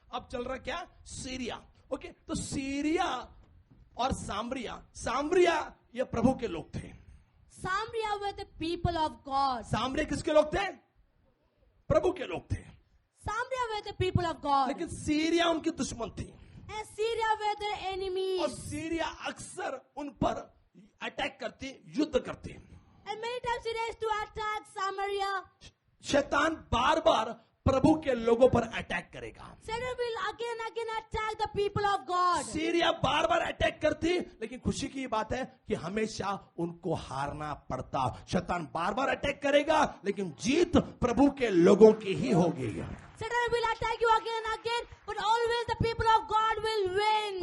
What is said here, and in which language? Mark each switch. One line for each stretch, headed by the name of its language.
Hindi: अब चल रहा क्या? सीरिया. ओके, तो सीरिया और सामरिया, सामरिया ये प्रभु के लोग थे.
English: Samaria were the people of God.
Hindi: सामरिया किसके लोग थे? प्रभु के लोग थे.
English: Samaria were the people of God.
Hindi: लेकिन सीरिया उनकी दुश्मन थी.
English: And Syria were their
Hindi: और
English: enemies.
Hindi: सीरिया अक्सर उन पर अटैक करती, युद्ध करती.
English: And many times Syria used to attack Samaria.
Hindi: शैतान बार बार प्रभु के लोगों पर अटैक करेगा.
English: Satan will again and again attack the people of God.
Hindi: Syria bar bar attack करती, लेकिन खुशी की बात है कि हमेशा उनको हारना पड़ता. शैतान बार बार अटैक करेगा, लेकिन जीत प्रभु के लोगों की ही होगी.
English: Satan will attack you again and again, but always the people of God will win.